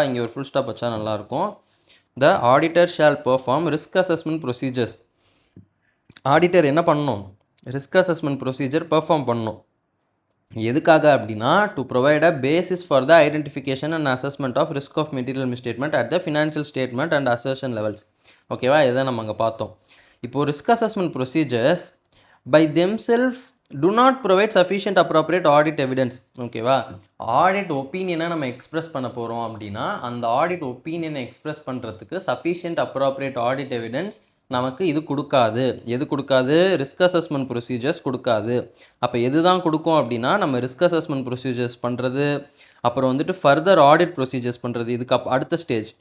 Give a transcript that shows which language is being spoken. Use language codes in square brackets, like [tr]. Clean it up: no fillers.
[ta] இங்கே ஒரு full stop வச்சா நல்லாயிருக்கும். [en] The auditor shall perform risk assessment procedures. [ta] Auditor என்ன பண்ணணும், ரிஸ்க் அசஸ்மெண்ட் ப்ரொசீஜர் பெர்ஃபார்ம் பண்ணணும். எதுக்காக அப்படின்னா, [en] To provide a basis for the identification and assessment of risk of material misstatement at the financial statement and assertion levels. [ta] ஓகேவா? இதை நம்ம அங்கே பார்த்தோம். இப்போது [en] Risk assessment procedures by themself do not provide sufficient appropriate audit evidence. [ta] ஓகேவா, audit ஒப்பீனியனை நம்ம express பண்ண போகிறோம் அப்படின்னா அந்த ஆடிட் ஒப்பீனியனை எக்ஸ்பிரஸ் பண்ணுறதுக்கு சஃபிஷியன்ட் அப்ராப்ரியேட் ஆடிட் எவிடன்ஸ் நமக்கு இது கொடுக்காது. எது கொடுக்காது? ரிஸ்க் அசஸ்மெண்ட் ப்ரொசீஜர்ஸ் கொடுக்காது. அப்போ எது தான் கொடுக்கும் அப்படின்னா நம்ம ரிஸ்க் அசஸ்மெண்ட் ப்ரொசீஜர்ஸ் பண்ணுறது, அப்புறம் வந்துட்டு ஃபர்தர் ஆடிட் ப்ரொசீஜர்ஸ் பண்ணுறது. இதுக்கு அடுத்த ஸ்டேஜ்.